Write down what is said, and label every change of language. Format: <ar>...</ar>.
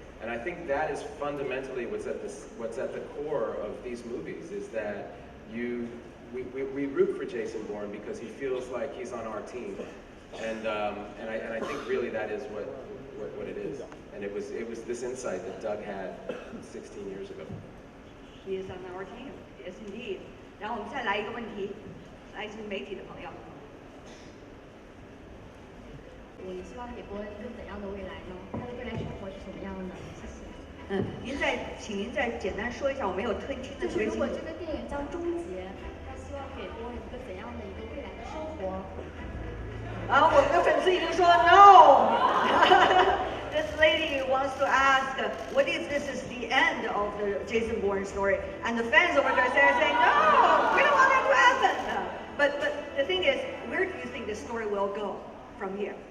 <en>And I think that is fundamentally what's at the core of these movies, is that we root for Jason Bourne because he feels like he's on our team. And I think really that is what it is. And it was this insight that Doug had 16 years ago. He is on our team. Yes, indeed.</en> <zh>然后我们再来一个问题，来自媒体的朋友。你希望给伯恩一个怎样的未来呢？他的未来生活是什么样的？谢谢。请您再简单说一下，我没有听的特别清楚。如果这个电影将终结，他希望给伯恩一个怎样的一个未来的生活？我们的粉丝已经说 no。</zh> <en>This lady wants to ask, what if this is the the end of the Jason Bourne story, and the fans over there saying, no, we don't want that to happen. But the thing is, where do you think the story will go from here?</en>